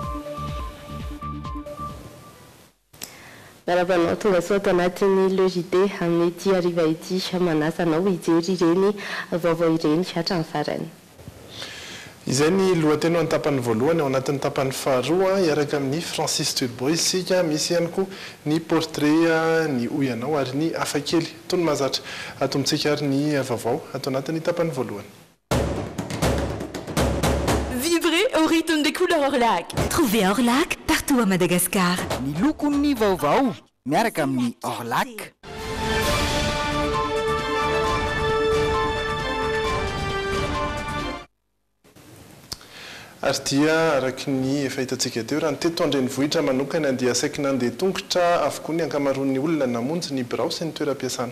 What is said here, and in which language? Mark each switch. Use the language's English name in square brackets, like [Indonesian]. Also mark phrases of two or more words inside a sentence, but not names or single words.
[Malagasy] Barabanao tonga soa anatin'ny Logité amin'ity hariva ity manasa anao hijery ireny vaovao ireny hatramin'ny farany. Izay ny lohateny ao an-tapany voalohany ao anatin'ny tapany faharoa iaraka amin'ny Francis Turbo isika misy ihany koa ny portrait ny oyanao ary ny hafakely tony mazatra atomitsika ary ny vaovao atao anatin'ny tapany voalohany. [French] Vibrez au rythme des couleurs Orlac. Trouvez Orlac partout à Madagascar. [Malagasy] Ny lokon'ny vaovao miaraka amin'ny Orlac. Ary dia araky ny efa hitantsika teo raha ny teto andrenivohitra manokana dia saika nandeha tongotra avokoa ny ankamaroan'ny olona namonjy ny birao sy ny toeram-piasana.